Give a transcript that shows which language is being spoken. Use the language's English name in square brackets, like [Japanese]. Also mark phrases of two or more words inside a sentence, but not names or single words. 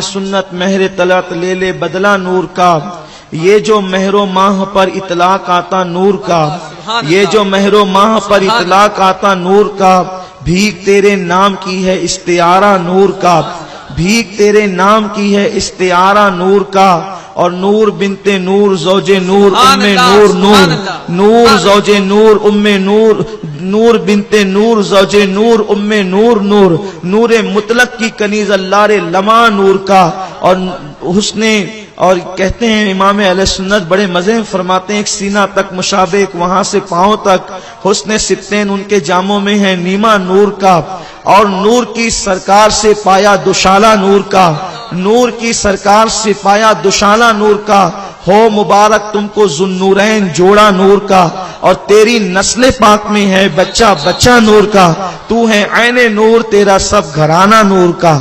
[Urdu] سنت مہر طلعت لے لے بدلا نور کا، یہ جو مہر و ماہ پر اطلاق آتا نور کا، یہ جو مہر و ماہ پر اطلاق آتا نور کا، بھیک تیرے نام کی ہے استعارہ نور کا، بھیک تیرے نام کی ہے استعارہ نور کا، اور نور بنت نور زوج نور ام نور نور، نور زوج نور ام نور، نور بنت نور زوج نور ام نور نور، نور مطلق کی کنیز اللہ لمع نور کا، اور حسن اور کہتے ہیں امام اہل سنت بڑے مزے فرماتے ہیں ایک سینہ تک مشابہ ایک وہاں سے پاؤں تک، حسن ستین ان کے جاموں میں ہے نیما نور کا، اور نور کی سرکار سے پایا دوشالہ نور کا، نور کی سرکار سے پایا دوشالہ نور کا، ہو مبارک تم کو ذوالنورین جوڑا نور کا، اور تیری نسل پاک میں ہے بچہ بچہ نور کا، تو ہے عین نور تیرا سب گھرانہ نور کا۔